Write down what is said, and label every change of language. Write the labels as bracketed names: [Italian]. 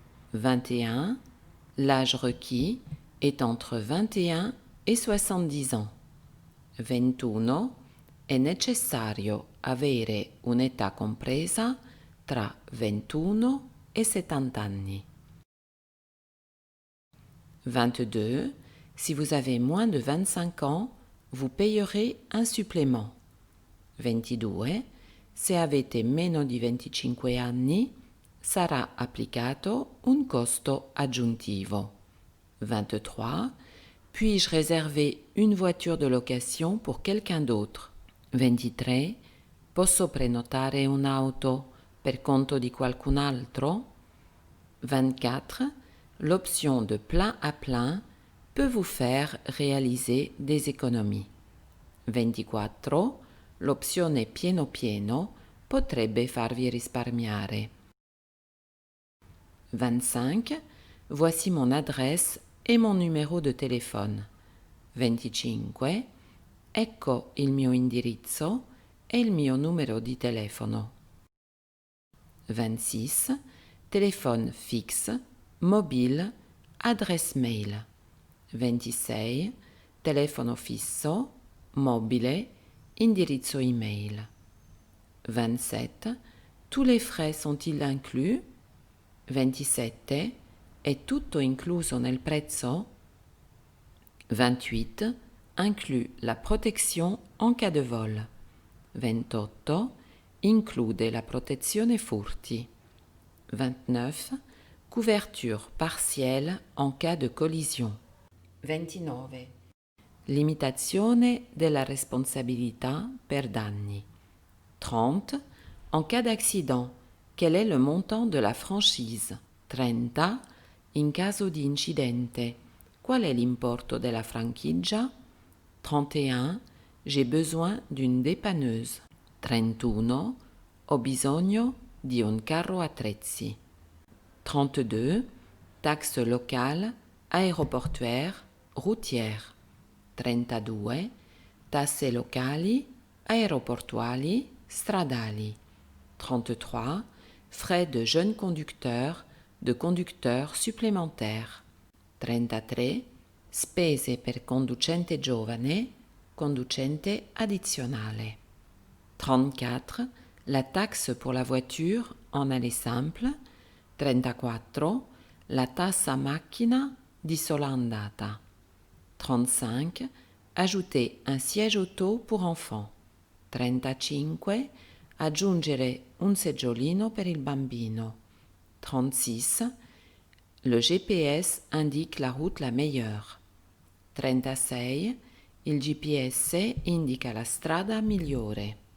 [French] 21. L'âge requis est entre 21 et 70 ans. 21. [Italian] È necessario avere un'età compresa tra 21 e 70 anni. 22. [French] Si vous avez moins de 25 ans, vous payerez un supplément. 22. [Italian] Se avete meno di 25 anni, sarà applicato un costo aggiuntivo. 23. [French] Puis-je réserver une voiture de location pour quelqu'un d'autre? 23. [Italian] Posso prenotare un'auto per conto di qualcun altro? 24. [French] L'option de plein à plein peut vous faire réaliser des économies. 24. [Italian] L'opzione pieno pieno potrebbe farvi risparmiare. 25. [French] Voici mon adresse e mon [Italian] numero di telefono. 25. Ecco il mio indirizzo e il mio numero di telefono. 26. [French] Téléphone fixe, mobile, adresse mail. 26. [Italian] Telefono fisso, mobile, indirizzo email. 27. [French] Tous les frais sont-ils inclus? 27. [Italian] È tutto incluso nel prezzo? 28. [French] Inclut la protection en cas de vol. 28. [Italian] Include la protezione furti. 29. [French] Couverture partielle en cas de collision. 29. [Italian] Limitazione della responsabilità per danni. 30. [French] En cas d'accident, quel est le montant de la franchise? 30. [Italian] In caso di incidente, qual è l'importo della franchigia? 31. [French] J'ai besoin d'une dépanneuse. 31. [Italian] Ho bisogno di un carro attrezzi. 32. [French] Taxe locale, aéroportuaire, routière. 32. [Italian] Tasse locali, aeroportuali, stradali. 33. [French] Frais de jeune conducteur, de conducteur supplémentaire. 33. [Italian] Spese per conducente giovane, conducente addizionale. 34. [French] La taxe pour la voiture en aller simple. 34. [Italian] La tassa macchina di sola andata. 35. [French] Ajouter un siège auto pour enfants. 35. [Italian] Aggiungere un seggiolino per il bambino. 36. [French] Le GPS indique la route la meilleure. 36. [Italian] Il GPS indica la strada migliore.